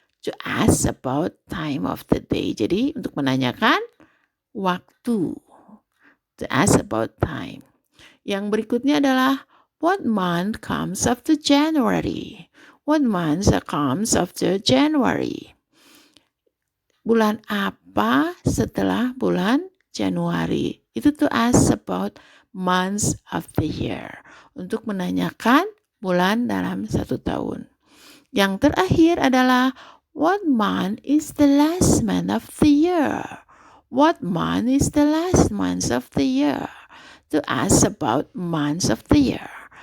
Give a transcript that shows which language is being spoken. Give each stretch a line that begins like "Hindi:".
English: To ask about time of the day.
Indonesian: Jadi untuk menanyakan waktu.
English: To ask about time.
Indonesian: Yang berikutnya adalah
English: what month comes after January? What month comes after January?
Indonesian: Bulan apa setelah bulan Januari?
English: Itu to ask about months of the year.
Indonesian: Untuk menanyakan bulan dalam satu tahun. Yang terakhir adalah
English: what month is the last month of the year? What month is the last month of the year? To ask about months of the year.